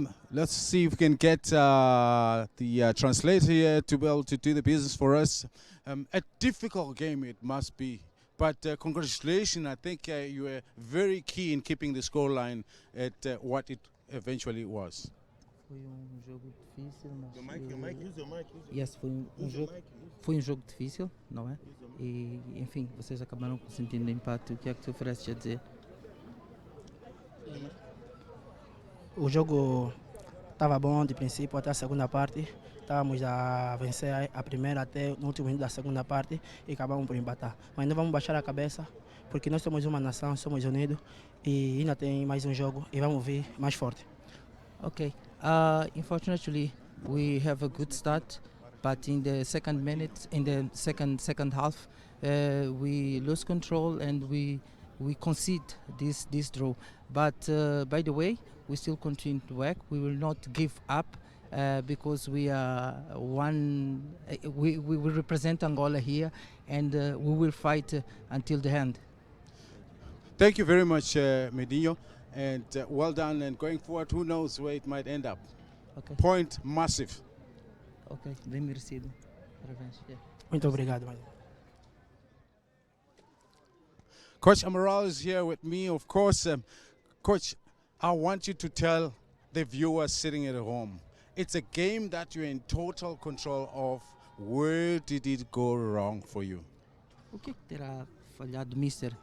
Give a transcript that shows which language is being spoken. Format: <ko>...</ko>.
<en>Let's see if we can get the translator here to be able to do the business for us. A difficult game it must be, but congratulations. I think you were very key in keeping the scoreline at what it eventually was.</en> <pt>Foi jogo difícil, mas yes, foi jogo difícil, não é? E enfim, vocês acabaram sentindo impacto. O que é que tu ofereces a dizer? O jogo estava bom de princípio até a segunda parte. Estávamos a vencer a primeira até no último minuto da segunda parte e acabamos por empatar. Mas não vamos baixar a cabeça, porque nós somos uma nação, somos unidos e ainda tem mais um jogo e vamos vir mais forte.</pt> <en>Okay. Unfortunately, we have a good start, but in the second minute, in the second half, we lose control and we concede this draw. But by the way, we still continue to work. We will not give up because we are one. We will represent Angola here, and we will fight until the end. Thank you very much, Mindinho. And well done, and going forward, who knows where it might end up. Okay. Point massive.</en> <pt>Okay, bem merecido. Parabéns. Yeah. Muito obrigado.</pt> <en>Coach Amaral is here with me, of course. Coach, I want you to tell the viewers sitting at home, it's a game that you're in total control of. Where did it go wrong for you?</en> <pt>O que terá falhado, Mister?</pt>